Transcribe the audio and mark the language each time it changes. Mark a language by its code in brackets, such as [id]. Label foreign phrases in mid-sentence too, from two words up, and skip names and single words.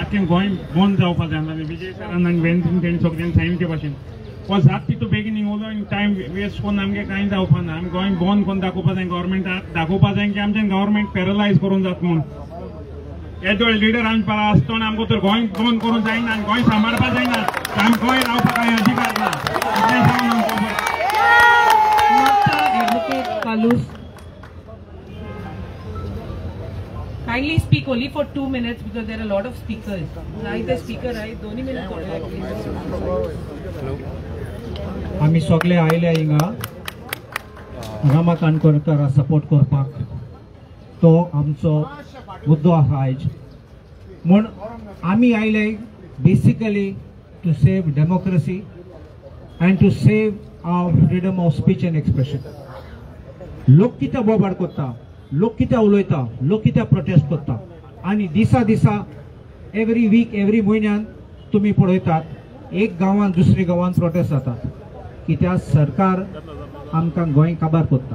[kok] आख्खें गोंय बंद जावपाक जाय आसलोलें. विजय सरान आनी वेंचून तेणी सगळ्यांनी सांगिल्ले भाशेन वो जाता तितू बेगीन निवलो आनी टायम वेस्ट करून आमगे कांय जावपा ना. आमी गोंय बंद करून दाखोवपा जाय, गव्हर्मेंटाक दाखोवपा जाय की आमचें गव्हर्मेंट पॅरलायज करून जाता म्हणून. येदोळ लिडर आमचे आसतना आमकां तर गोंय बंद करूंक जायना आनी गोंय सांबाळपा जायना आमी गोंय रावपाक कांय अधिकार ना. इतलें सांगून [en] Kindly speak only for 2 minutes because there are a lot of speakers. Right, the speaker, right? 2 minutes. [kok] आम्ही सगळे आयले हिंगा रामा काणकोणकाराक सपोर्ट करपाक. तो आमचो मुद्दो आसा आयज. म्हूण आमी आयले [en] basically to save democracy and to save our freedom of speech and expression. [kok] लोक कितें बोबाड करता, लोक कितें उलयता, लोक कितें प्रोटेस्ट करता आनी दिसा दिसा [en] every week [kok] एवरी म्हयन्यान तुमी पळयतात एक गांवांत दुसरे गांवांत प्रोटेस्ट जातात कित्याक सरकार आमकां गोंय काबार करता.